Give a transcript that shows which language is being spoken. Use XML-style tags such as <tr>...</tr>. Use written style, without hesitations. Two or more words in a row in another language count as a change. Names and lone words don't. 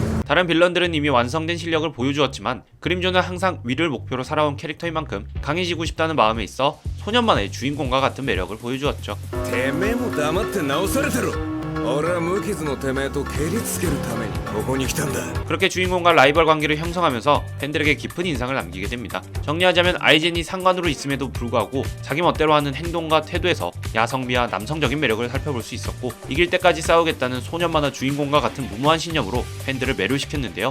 <ko>다른 빌런들은 이미 완성된 실력을 보여주었지만 그림조는 항상 위를 목표로 살아온 캐릭터인 만큼 강해지고 싶다는 마음에 있어 소년만의 주인공과 같은 매력을 보여주었죠.</ko> <ja>てめえも黙って直されてろ。俺は無傷のてめえと蹴りつけるためにここに来たんだ。</ja> <ko>그렇게 주인공과 라이벌 관계를 형성하면서 팬들에게 깊은 인상을 남기게 됩니다. 정리하자면 아이젠이 상관으로 있음에도 불구하고 자기 멋대로 하는 행동과 태도에서 야성미와 남성적인 매력을 살펴볼 수 있었고 이길 때까지 싸우겠다는 소년 만화 주인공과 같은 무모한 신념으로 팬들을 매료시켰는데요.</ko>